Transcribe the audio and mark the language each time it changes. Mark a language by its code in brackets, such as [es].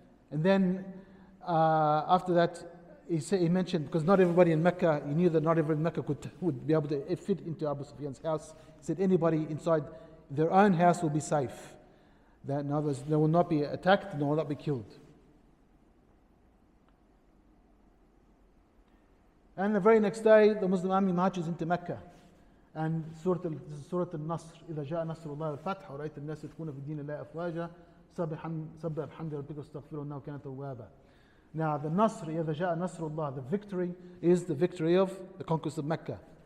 [en] And then after that, he mentioned, because not everybody in Mecca, he knew that not everybody in Mecca would be able to fit into Abu Sufyan's house. He said anybody inside their own house will be safe. That in other words, they will not be attacked, they will not be killed. And the very next day, the Muslim army marches into Mecca. And Surah Al-Nasr, [ar] إذا جاء نصر الله والفتح ورأيت الناس يدخلون في دين الله أفواجا سبح بحمد ربك واستغفره إنه كان توابا. [en] Now, the Nasr, [ar] إذا جاء نصر الله, [en] the victory is the victory of the conquest of Mecca.